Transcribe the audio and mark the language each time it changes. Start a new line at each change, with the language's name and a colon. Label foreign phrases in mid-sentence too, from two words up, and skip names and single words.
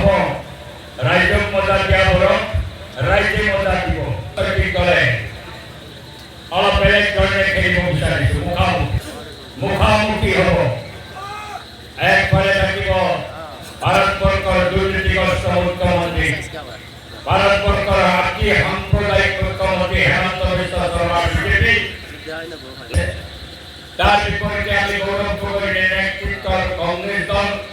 Assamese: ৰাইজক মজা দিয়া বৰং ৰাইজে মজা দিব গ'লে অলপ বেলেগ ধৰণে খেলিব বিচাৰিছোঁ মুখামুখি হ'ব একফালে থাকিব ভাৰতবৰ্ষৰ দুৰ্নীতিগ্ৰস্ত মুখ্যমন্ত্ৰী ভাৰতবৰ্ষৰ আদি সাম্প্ৰদায়িক মুখ্যমন্ত্ৰী হেমন্ত বিশ্ব শৰ্মা বিজেপি
Bangla: তার বিপরীতে আমি গৌরব গগৈর নেতৃত্বের কংগ্রেস দল